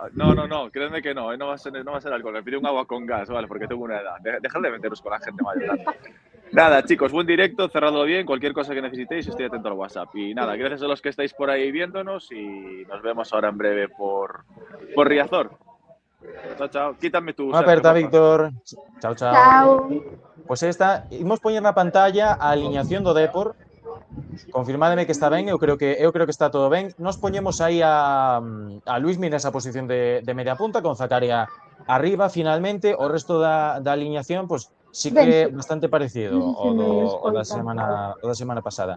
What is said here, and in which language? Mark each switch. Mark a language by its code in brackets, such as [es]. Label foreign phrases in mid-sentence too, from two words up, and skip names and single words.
[es] No, créeme que no va a ser alcohol. Me pido un agua con gas, ¿vale? Porque tengo una edad. Dejad de meteros con la gente mayor. Nada, chicos, buen directo, cerradlo bien. Cualquier cosa que necesitéis, estoy atento al WhatsApp. Y nada, gracias a los que estáis por ahí viéndonos y nos vemos ahora en breve por Riazor. Chao. Quítame tu... [gl] Una aperta, Víctor. Chao. Chao. Pois esta, imos poñer na pantalla a aliñación do Depor. Confirmádeme que está ben, eu creo que está todo ben. Nos poñemos aí a Luismi nesa posición de media punta, con Zakaria arriba, finalmente. O resto da aliñación, pois sí que bastante parecido ao da semana pasada.